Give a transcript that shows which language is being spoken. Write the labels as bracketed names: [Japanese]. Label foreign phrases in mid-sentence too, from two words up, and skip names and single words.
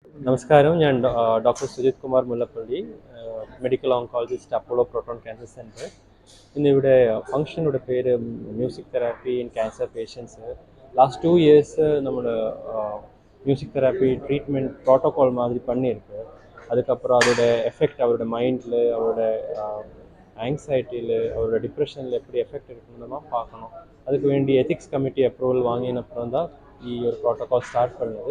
[Malayalam] നമസ്കാരം ഞാൻ ഡോക്ടർ സുജിത് കുമാർ മുല്ലപ്പള്ളി [English] medical oncologist [Malayalam] അപ്പോളോ പ്രോട്ടോൺ ക്യാൻസർ സെൻറ്റർ ഇന്നിവിടെ ഫംഗ്ഷനുടെ പേര് [English] music therapy in cancer patients last 2 years [Malayalam] நம்ம [English] music therapy treatment protocol [Tamil] மாதிரி பண்ணியிருக்கு. அதுக்கப்புறம் அதோட எஃபெக்ட் அவரோட மைண்டில், அவரோட ஆங்ஸைட்டியில், அவரோட டிப்ரெஷனில் எப்படி எஃபெக்ட் இருக்குன்னு பார்க்கணும். அதுக்கு வேண்டிய [English] ethics committee approval [Tamil] வாங்கின அப்புறம் தான் ஒரு ப்ரோட்டோகால் ஸ்டார்ட் பண்ணுது.